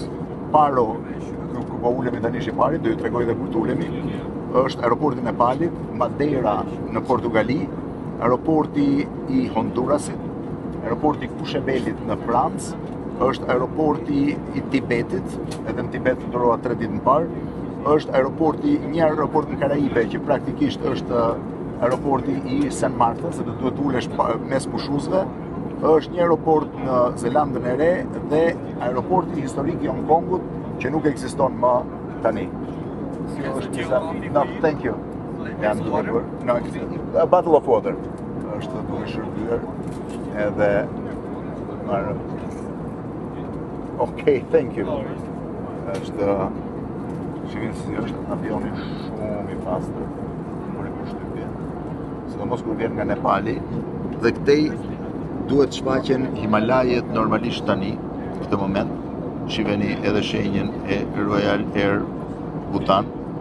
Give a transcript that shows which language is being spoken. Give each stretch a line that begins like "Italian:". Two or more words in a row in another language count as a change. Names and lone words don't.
Albanian: Paro, ku po ulemi tani i pari, do ju tregoj edhe kur të ulemi, është aeroporti i Nepalit, Madeira në Portugali, aeroporti i Hondurasit, aeroporti i Kushebelit në Francë, është aeroporti i Tibetit, edhe në Tibet fluturohet 3 ditë më parë, është një aeroport në Karaibe që praktikisht është aeroporti i St. Martha, sepse duhet të ulesh mes pushuzve, është një aeroport në Zelandën e Re dhe aeroporti historik i Hong Kongut që nuk ekziston më tani.
English: No, thank you. No, a bottle of water.
Albanian: Është duke shërbyer edhe marrë.
English: Okay, thank you.
Albanian: Është është avioni shumë i pastër, për i përshtypje. Sidomos kur vjen nga Nepali, dhe këtej duhet shfaqen Himalajet normalisht tani, në këtë moment. Shiheni edhe shenjën e Royal Air Bhutan.